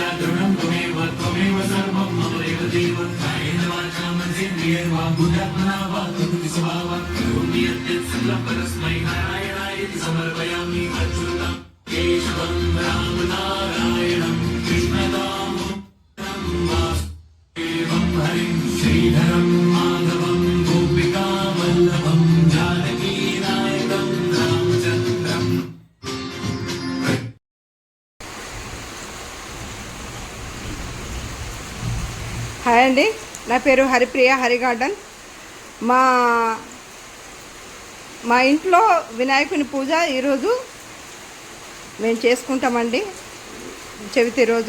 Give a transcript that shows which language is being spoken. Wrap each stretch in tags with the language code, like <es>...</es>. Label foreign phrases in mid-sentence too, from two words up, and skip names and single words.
<sa>द्रविणं त्वमेव सर्वं मम देव कायेन वाचा मनसेन्द्रियैर्वा बुद्ध्यात्मना वा प्रकृति स्वभावात् करोमि यद्यत् सकलं परस्मै नारायणाय समर्पयामि अच्युतं केशवं राम नारायणं कृष्णदामोदरं वासुदेवं हरिं श्रीधरं माधवं गोपिकावल्लभं जानकीनायकं रामचन्द्रम्.</sa> <te>హాయ్ అండి, నా పేరు హరిప్రియ. హరి గార్డెన్. మా ఇంట్లో వినాయకుని పూజ ఈరోజు మేము చేసుకుంటామండి, చవితి రోజు.</te>